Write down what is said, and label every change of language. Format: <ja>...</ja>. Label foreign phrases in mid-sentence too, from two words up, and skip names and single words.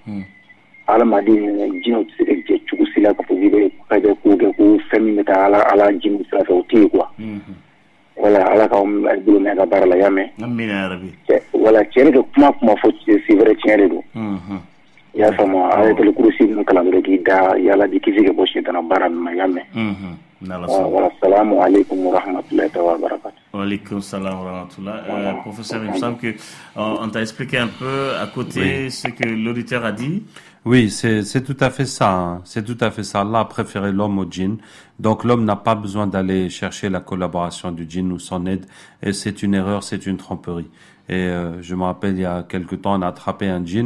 <bm>Adamaden jinɛw tɛ se ka jɛ cogo si la ka fɔ k'i bɛ ko kɛ ko fɛn min bɛ taa ala jimi sira fɛ o tɛ ye quoi. Voilà ala k'aw bolo mɛn a ka baara la y'a mɛn. Voilà cɛ ne ka kuma fɔ</bm> <fr>c'est vrai</fr> <bm>tiɲɛ de don. I y'a faamu ayatul kurusi ninnu kalan dɔrɔn k'i da yala di kisi ka bɔ sitana baara ninnu ma y'a mɛn.</bm> <ar>Voilà السلام عليكم ورحمة الله وبركاته. وعليكم السلام ورحمة الله.</ar> <fr>Professeur, il me semble que on t'a expliqué un peu à côté ce que l'auditeur a dit. Oui, c'est tout à fait ça. Hein. C'est tout à fait ça. Allah a préféré l'homme au djinn. Donc l'homme n'a pas besoin d'aller chercher la collaboration du djinn ou son aide. Et c'est une erreur, c'est une tromperie. Et je me rappelle, il y a quelque temps, on a attrapé un djinn.</fr>